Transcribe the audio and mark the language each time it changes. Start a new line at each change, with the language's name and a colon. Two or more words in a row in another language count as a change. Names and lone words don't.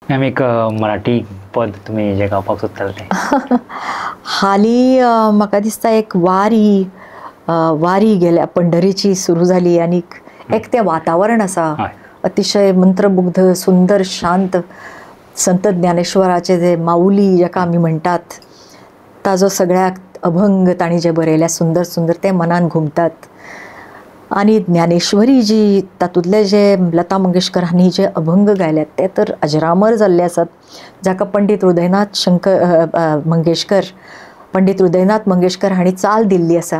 Konkani: मॅम एक मराठी पद तुम्ही जे गावपाक सोदताले तें. हाली म्हाका दिसता एक वारी गेल्या पंढरीची सुरू झाली आणि एक तें वातावरण आसा हय. अतिशय मंत्रमुग्ध सुंदर शांत संत ज्ञानेश्वराचे जे माऊली जाका आमी म्हणटात ताजो सगळ्याक अभंग ताणी जे बरयल्या सुंदर सुंदर ते मनान घुमतात. आणि ज्ञानेश्वरी जी तातूंतले जे लता मंगेशकर हांणी जे अभंग गायल्यात ते तर अजरामर जाल्ले आसात, जाका पंडित हृदयनाथ मंगेशकर हांणी चाल दिल्ली आसा.